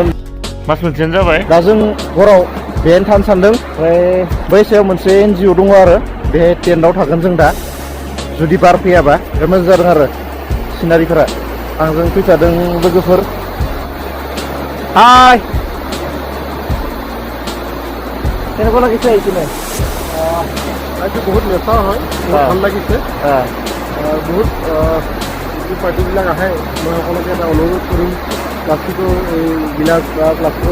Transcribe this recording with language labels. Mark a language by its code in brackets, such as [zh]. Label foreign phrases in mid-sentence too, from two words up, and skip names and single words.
[brx] मास मोनसेयानो जाबाय दा जों हराव बेहायनो थानो सानदों ओमफ्राय बै सायाव मोनसे NGO दङ आरो बेहाय टेन्टआव थागोन जों दा जुदि बार फैयाबा बिराद मोजां जादों आरो सिनारिफोरा आंजों फैफादों लोगोफोर हाय [as] কেনেকুৱা লাগিছে এইখিনি আজি বহুত নেচা হয় বহুত ভাল লাগিছে বহুত পাৰ্টিবিলাক আহে মই সকলোকে এটা অনুৰোধ কৰিম প্লাষ্টিকৰ এই গিলাচ বা প্লাষ্টিকৰ